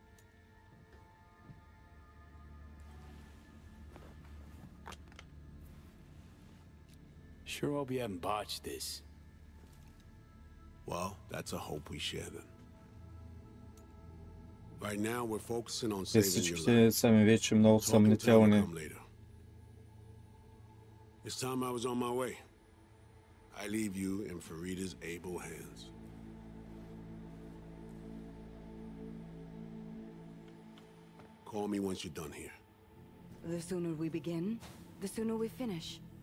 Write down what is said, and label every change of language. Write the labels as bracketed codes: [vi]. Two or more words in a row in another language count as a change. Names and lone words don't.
[en] Sure hope you haven't botched this. Well, that's a hope we share then. Right now, we're focusing on saving your [bg] Всичките сами вече много [en] life. Talking to her will [bg] съмнителни. [en] come later. It's time I was on my way. I leave you in Farida's able hands. Call me once you're done here. The sooner we begin, the sooner we finish.